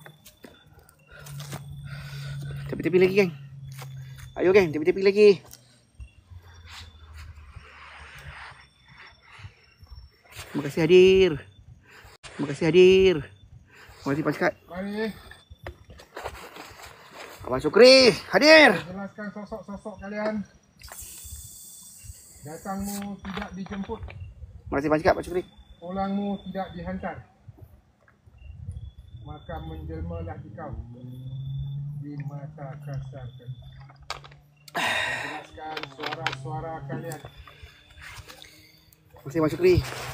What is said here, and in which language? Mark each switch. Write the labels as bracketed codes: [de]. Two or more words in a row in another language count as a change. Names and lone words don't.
[ms] Tepi-tepi lagi geng. Ayo geng, tepi-tepi lagi. Terima kasih hadir. Terima kasih hadir. Terima kasih Pak Syukri. Mari. Abang Syukri hadir. Jelaskan sosok-sosok kalian. Datangmu tidak dijemput. Terima kasih Pak Syukri, Pak Syukri. Pulangmu tidak dihantar. Maka menjelmalah dikau di mata kasar kami. Jelaskan suara-suara kalian. Terima kasih Pak Syukri.